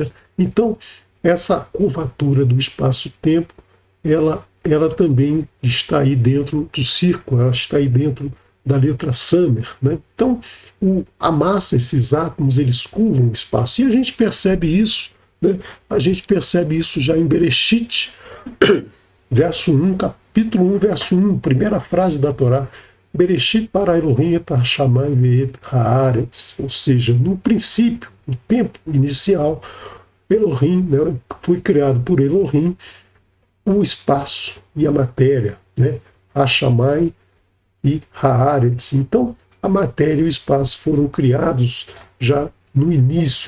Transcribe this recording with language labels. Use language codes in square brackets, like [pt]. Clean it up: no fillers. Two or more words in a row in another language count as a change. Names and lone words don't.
[pt] Então, essa curvatura do espaço-tempo, ela também está aí dentro do círculo, ela está aí dentro da letra Summer, né? Então, a massa, esses átomos, eles curvam o espaço. E a gente percebe isso, né? A gente percebe isso já em Bereshit, verso 1, capítulo 1, verso 1, primeira frase da Torá. [he] בראשית ברא אלוהים את השמים ואת הארץ, [pt] ou seja, no princípio, no tempo inicial, Elohim, né, foi criado por Elohim o espaço e a matéria, né, Hashamayim e haaretz. Então, a matéria e o espaço foram criados já no início.